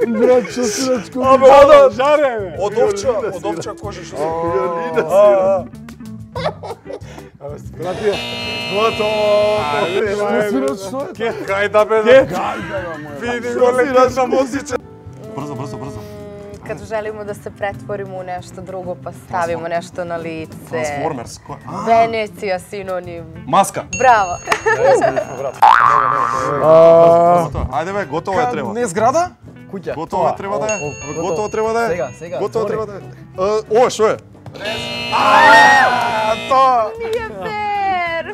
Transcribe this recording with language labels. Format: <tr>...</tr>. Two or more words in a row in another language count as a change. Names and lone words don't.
<mk>Брат, шо свират шкотите? Абе, ода, жаре, од овча кожа шо свират. Братија, готово! Кај да бе, види го леката музичар. Брзо.</mk> <sr>Като želimo da se pretvorimo u nešto drugo, pa stavimo nešto na lice. Transformers. Venecija, sinonim.</sr> <mk>Маска. Браво. Ајде бе, готово е треба. Не зграда? Куќа. Готово треба да е. Готово треба да е. Сега. Готово треба да е. Ова што е? Тоа.</mk> <sr>Nije fair.</sr>